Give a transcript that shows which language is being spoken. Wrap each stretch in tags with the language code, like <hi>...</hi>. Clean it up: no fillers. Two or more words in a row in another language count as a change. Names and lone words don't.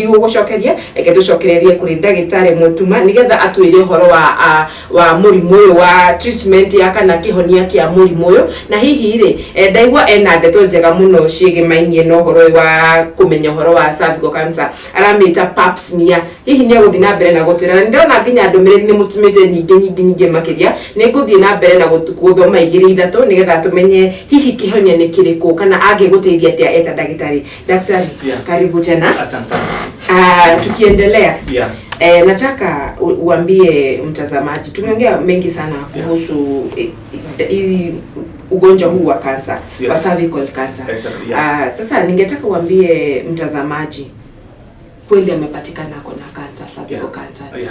<ki>ugucokeria tucokererie kuri ndagitari mutuma nigetha atwire uhoro wa murimu uyu wa treatment ya kana kihonia kia murimu uyu na hihi ri ndaigwa ena ndeto njega muno ciige mainie no uhoro wa kumenya uhoro wa</ki> <en>cervical cancer</en> <ki>aramita</ki> <en>pap smear</en> <ki>hihi ni guthii na mbere na gutwira ndona nginya ndumiriri ni mutumite nyingi makiria ni nguthii na mbere na guthoma igiri ithatu nigetha tumenye hihi kihonia ni kiriku kana angiguteithia atia eta daktari.</ki> <sw>Karibu tena. Asante. Tukiendelea. Nataka uambie mtazamaji tumeongea mengi sana kuhusu ugonjwa huu wa cancer, wa</sw> <en>cervical cancer.</en> <sw>Exactly, sasa ningetaka uambie mtazamaji kweli amepatikana na cancer,</sw> <en>cervical cancer.</en>